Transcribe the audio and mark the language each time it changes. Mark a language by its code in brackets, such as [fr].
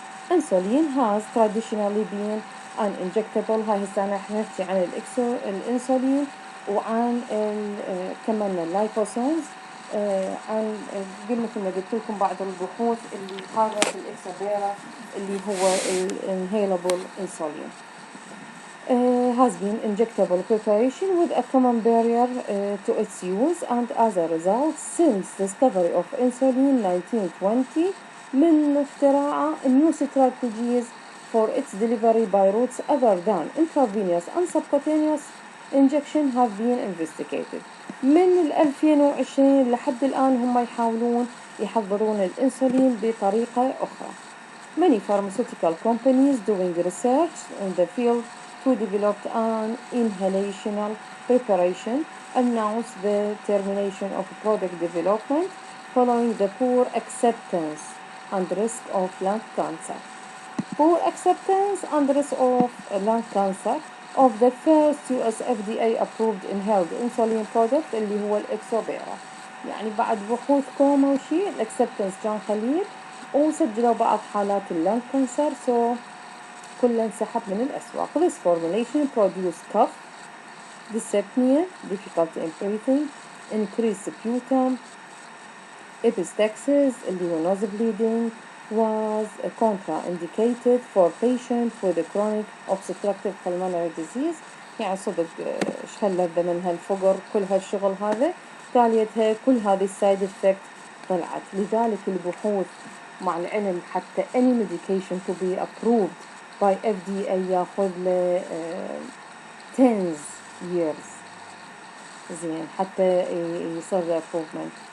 [en] Insulin has traditionally been an injectable. [ar] هاي هسه أنا حكيت عن الإنسولين وعن كمان اللايبوسومز. عن قلنا مثل قلت لكم بعض البحوث اللي قامت الإكسابيرا اللي هو [en] inhalable insulin. Has been injectable preparation with a common barrier to its use, and as a result, since discovery of insulin 1920, [ar] من اختراع [en] new strategies for its delivery by routes other than intravenous and subcutaneous injection have been investigated. [ar] من 2020 لحد الآن هم يحاولون يحضرون الإنسولين بطريقة أخرى. [en] Many pharmaceutical companies doing research in the field to develop an inhalational preparation announced the termination of product development following the poor acceptance and risk of lung cancer. Poor acceptance and risk of lung cancer of the first US FDA approved inhaled insulin product [ar] اللي هو الإكسوبيرا. يعني بعد بحوث كوما وشي الأكسبتنس كان قليل، وسجلوا بعض حالات اللنج كانسر، كله انسحب من الأسواق. [en] This formulation produced cough, dyspnea, difficulty in breathing, increased sputum, epistaxis [ar] اللي هو [en] nose bleeding, was contraindicated for patients with a chronic obstructive pulmonary disease. [ar] يعني صدق شهلذة من هالفقر كل هالشغل هذا، تاليتها كل هذه السايد افكت طلعت. لذلك البحوث مع العلم حتى [en] any medication to be approved by FDA [ar] ياخذ له tens years زين حتى يصير له approvement.